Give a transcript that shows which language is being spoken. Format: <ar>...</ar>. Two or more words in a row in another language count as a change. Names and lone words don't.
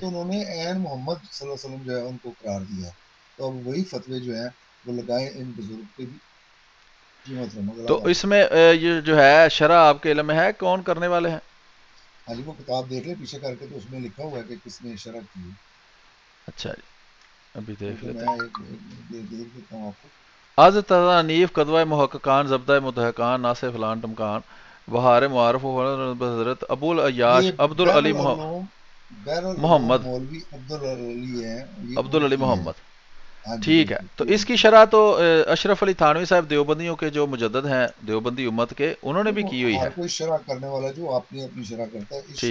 <ur>تو انہوں نے عین محمد</ur> <ar>صلی اللہ علیہ وسلم</ar> <ur>جو ہے ان کو قرار دیا ہے، تو اب وہی فتوے جو ہیں وہ لگائیں ان بزرگ پہ بھی۔ جی محترم، اگلا تو والا۔ اس میں یہ جو ہے شرح آپ کے علم میں ہے کون کرنے والے ہیں؟ ہاں جی، وہ کتاب دیکھ لیں پیچھے کر کے، تو اس میں لکھا ہوا ہے کہ کس نے شرح کی ہے۔ اچھا جی، ابھی دیکھ کیونکہ لیتے میں ہیں. دیکھ دیتا ہوں آپ کو.</ur> <fa>از تصانیف قدوہ محققان ضبطۂ متحقان ناصر فلان ٹمکان بہار معارف و حضرت ابو</fa> <ur>یہ العیاش عبد بہر العلی العلوم، بہر العلوم محمد مولوی عبد العلی ہیں، یہ عبد ان العلی کی ہیں. محمد. ہاں جی ٹھیک ہے، بالکل، تو یہ ان اس کی کی. شرح تو اشرف علی تھانوی صاحب دیوبندیوں کے جو مجدد ہیں دیوبندی امت کے، انہوں نے بھی دیکھو کی ہوئی ہر ہے. کوئی شرح کرنے والا جو اپنی اپنی شرح کرتا ہے، اس</ur>